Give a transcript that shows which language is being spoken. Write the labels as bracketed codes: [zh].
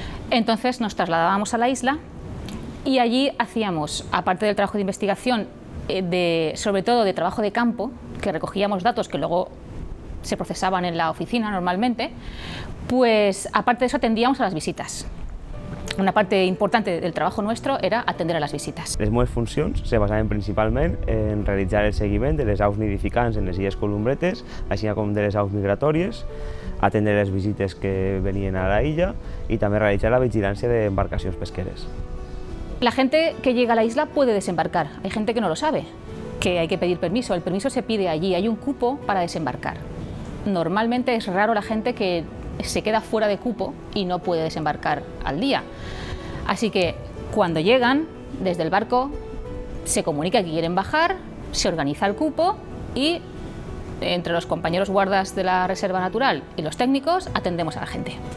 [es] Entonces nos trasladábamos a la isla y allí hacíamos, aparte del trabajo de investigación, sobre todo de trabajo de campo, que recogíamos datos que luego se procesaban en la oficina normalmente, pues aparte de eso atendíamos a las visitas. Una parte importante del trabajo nuestro era atender a les visites. [ca] Les meves funcions se basaven principalment en realitzar el seguiment de les aus nidificants en les illes Columbretes, així com de les aus migratòries, atendre les visites que venien a la illa i també realitzar la vigilància d'embarcacions pesqueres. [es] La gente que llega a la isla puede desembarcar, hay gente que no lo sabe, que hay que pedir permiso, el permiso se pide allí, hay un cupo para desembarcar. Normalmente es raro la gente que se queda fuera de cupo y no puede desembarcar al día. Así que cuando llegan, desde el barco se comunica que quieren bajar, se organiza el cupo y entre los compañeros guardas de la reserva natural y los técnicos atendemos a la gente.